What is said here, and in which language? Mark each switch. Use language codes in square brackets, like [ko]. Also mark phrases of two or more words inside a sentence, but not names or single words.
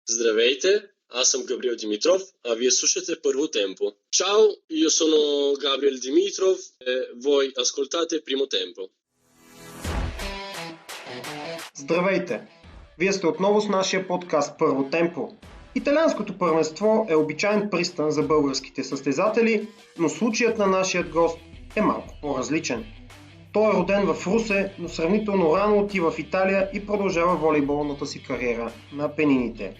[bg] Здравейте, аз съм Габриел Димитров, а вие слушате Първо темпо. [it] Ciao, io sono Gabriel Dimitrov e voi ascoltate Primo Tempo. [bg] Здравейте! Вие сте отново с нашия подкаст Първо темпо. Италианското първенство е обичайен пристан за българските състезатели, но случаят на нашия гост е малко по-различен. Той е роден в Русе, но сравнително рано отива в Италия и продължава волейболната си кариера на Апенините.